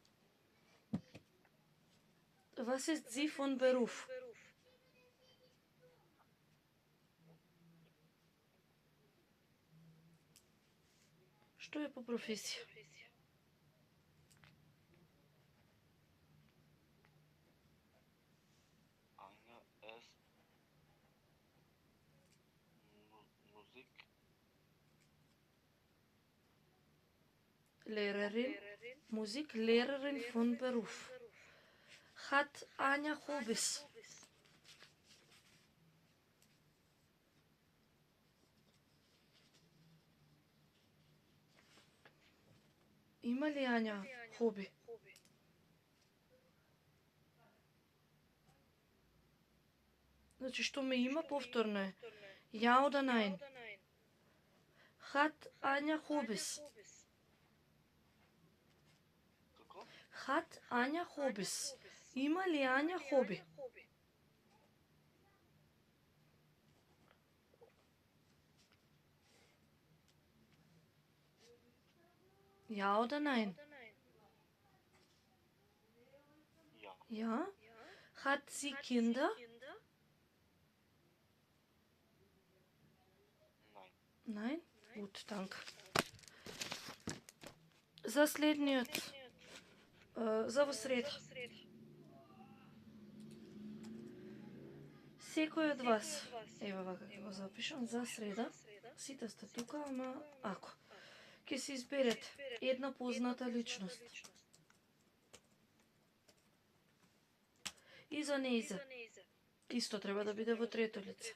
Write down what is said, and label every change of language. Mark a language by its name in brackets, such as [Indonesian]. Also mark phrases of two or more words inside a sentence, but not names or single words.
[German] Was ist sie von Beruf? [Macedonian] Што е по професија? [German] Anja ist Musik. Lehrerin, Musiklehrerin von Beruf. Hat Anja Hobbys? [Macedonian] Има ли Anja Hobby? Значи, што ме има, повторно е. [German] Ja oder nein? Hat Anja Hobbys? [Macedonian] Како? [German] Hat Anja Hobbys? [Macedonian] Има ли Anja Hobby? [German] Ja oder nein? Ja. Ja. Hat sie Kinder? Nein. Nein? Gut, danke. [Macedonian] За следниот, за во среда. Секој од вас, ева вака ќе го запишам, за среда, сите сте тука, ама ако ќе се изберете една позната личност и за нејза, исто треба да биде во трето лице.